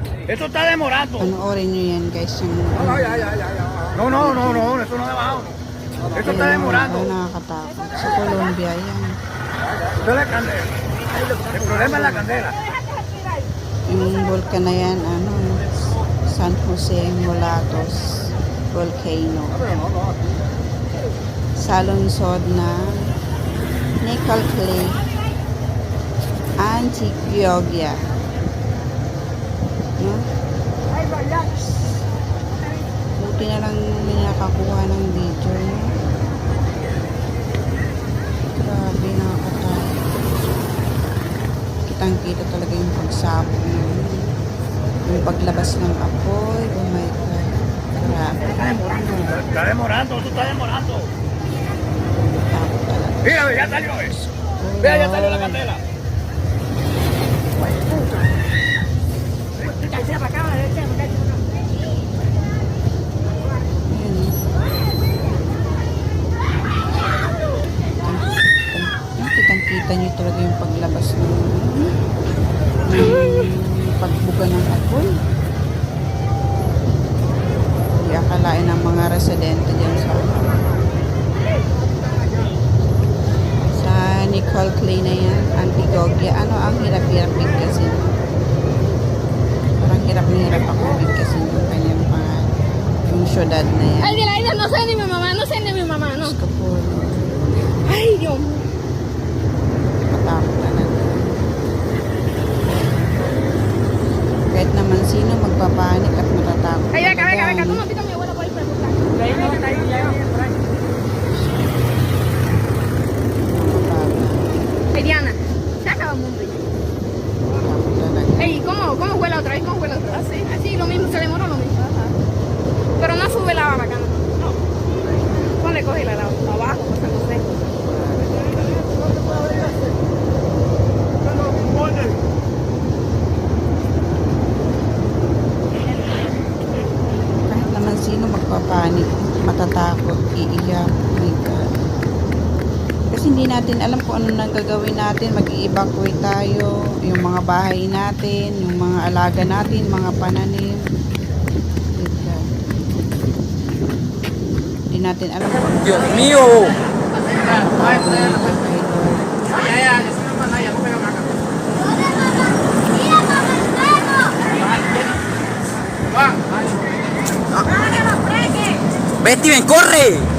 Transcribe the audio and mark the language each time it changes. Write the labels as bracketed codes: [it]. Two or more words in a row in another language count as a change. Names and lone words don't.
[es] Esto está demorando. [tl] Panoorin nyo yan guys. Yung, [es] No, no, no, no, esto no ha bajado. Esto está demorando. [tl] Nakakatakot. Sa Colombia yan. [es] Esto es la candela. El problema es la candela. [tl] Yung volcan na yan, ano, San Jose Mulatos Volcano. Salunsod na Nickel Clay Antioquia. No? Buti na lang may nakakuha ng video. No? Grabe, nakakatakot. Kitang-kita talaga yung pagsabog ng yung paglabas ng apoy. [en] Oh my God. Grabe. [es] Está demorando, esto está demorando. [tl] Takot talaga. [es] Mira, ya salió eso. Vea, ya salió la candela. [tl] Kitang-kita nyo talaga yung paglabas ng pagbuga ng apoy. Hindi akalain ng mga residente dyan sa Nickel Clay na yan, Antioquia. Ano ang hirap-hirap bigkasin? Parang hirap na hirap ako bigkasin yung kanyang pangalan. Yung syudad na yan. Ay, dila, [es] no sé ni mi mamá, no sé ni mi mamá, no. Kapul. Ay, Dios. [tl] Matakot talaga. Kahit naman sino magpapanik at matatakot. Ay, [es] venga, tú me pitas a mi abuela por ahí para buscar. Ay, Diana, se acaba el mundo. Matakot talaga. Ey, ¿cómo fue la otra vez? ¿Cómo fue la otra vez? Así, lo mismo, se demoró lo mismo. Pero no sube la bacana. No. ¿Dónde coge la abajo? O sea, no sé. [tl] Kahit naman sino magpapanik, matatakot, iiyak. [en] Oh my God. [tl] Kasi hindi natin alam kung ano nang gagawin natin. Mag-i-evacuate tayo, yung mga bahay natin, yung mga alaga natin, mga pananim. [en] My God. [tl] Hindi natin alam kung ano. [es] Dios mío. Betty, ven, corre.